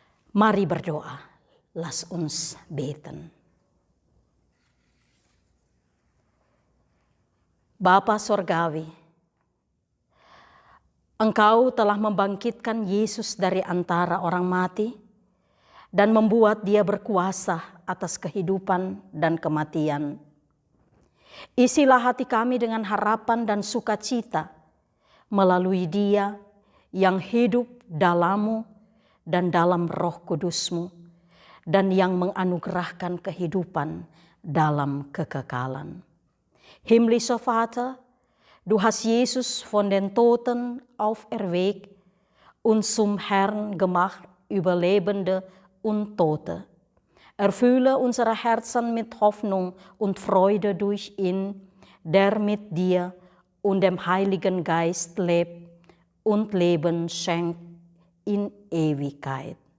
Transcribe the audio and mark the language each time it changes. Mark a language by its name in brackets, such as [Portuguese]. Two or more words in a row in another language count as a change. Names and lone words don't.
[Indonesian] Mari berdoa. [German] Las uns beten. [Indonesian] Bapa Sorgawi, Engkau telah membangkitkan Yesus dari antara orang mati dan membuat Dia berkuasa atas kehidupan dan kematian. Isilah hati kami dengan harapan dan sukacita melalui Dia yang hidup dalam-Mu dan dalam Roh Kudus-Mu, dan yang menganugerahkan kehidupan dalam kekekalan. [German] Himmlischer Vater, du hast Jesus von den Toten auferweckt und zum Herrn gemacht über Lebende und Tote. Erfülle unsere Herzen mit Hoffnung und Freude durch ihn, der mit dir und dem Heiligen Geist lebt und Leben schenkt in Ewigkeit.